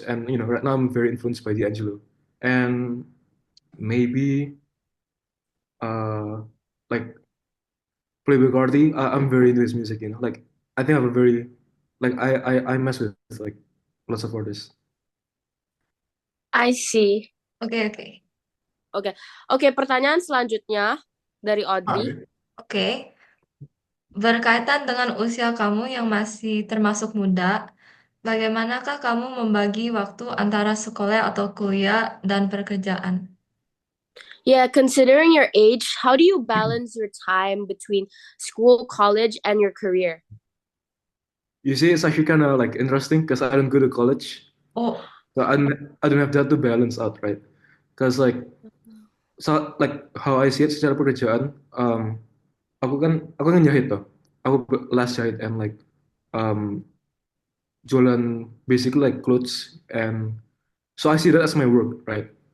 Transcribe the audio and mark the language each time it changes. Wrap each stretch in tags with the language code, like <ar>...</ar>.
<en>And right now I'm very influenced by D'Angelo and maybe uh like Playboy Carti. I'm very into his music. Like I think I have a very like I mess with like lots of artists. I see.</en> <id>Oke, oke. Oke. Oke, pertanyaan selanjutnya dari Audrey.</id> <en>Okay.</en> <id>Oke. Berkaitan dengan usia kamu yang masih termasuk muda, bagaimanakah kamu membagi waktu antara sekolah atau kuliah dan pekerjaan?</id> <en>Yeah, considering your age, how do you balance your time between school, college, and your career? You see, it's actually kind of like interesting because I don't go to college, Oh, so I don't have that to balance out, right? Because like so like how I see it</en> <id>secara pekerjaan, aku kan jahit tuh, aku last jahit</id> <en>and like</en> <id>um jualan</id> <en>basically like clothes, and so I see that as my work, right?</en>